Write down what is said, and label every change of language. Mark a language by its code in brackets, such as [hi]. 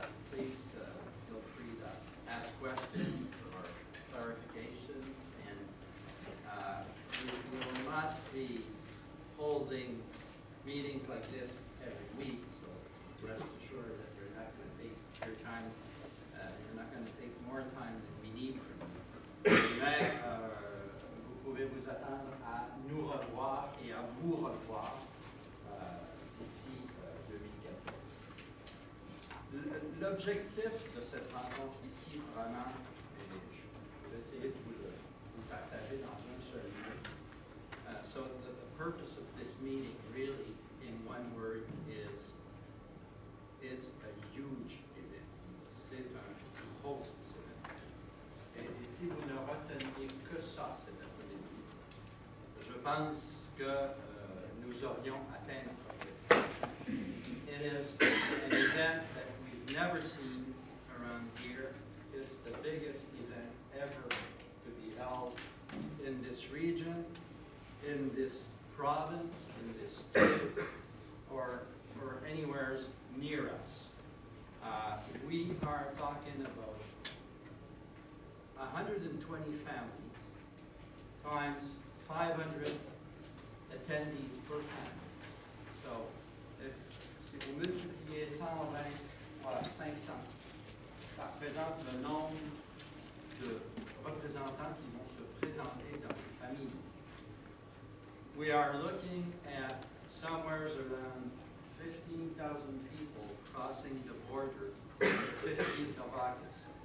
[en] Please feel free to ask questions or clarifications. And we will not be holding meetings like this every week. Rest assured that you're not going to take your time, you're not going to take more time than we need from you. [fr] Mais vous pouvez vous attendre à nous revoir et à vous revoir d'ici 2014. L'objectif de cette rencontre ici, vraiment, et je vais essayer de vous le partager dans un seul mot. [en] So the purpose of this meeting, really, in one word, is it's a huge event. [fr] C'est un gros événement. Et si vous ne reteniez que ça cet après-midi, je pense que nous aurions atteint notre objectif. [en] It is an event that we've never seen around here. It's the biggest event ever to be held in this region, in this province, in this state, or anywhere near us. We are talking about 120 families times 500 attendees per family. [fr] So, si vous multipliez 120 par 500, ça représente le nombre de représentants qui vont se présenter dans les familles. [en] We are looking at somewhere around 15,000 people crossing the border on the 15th of August.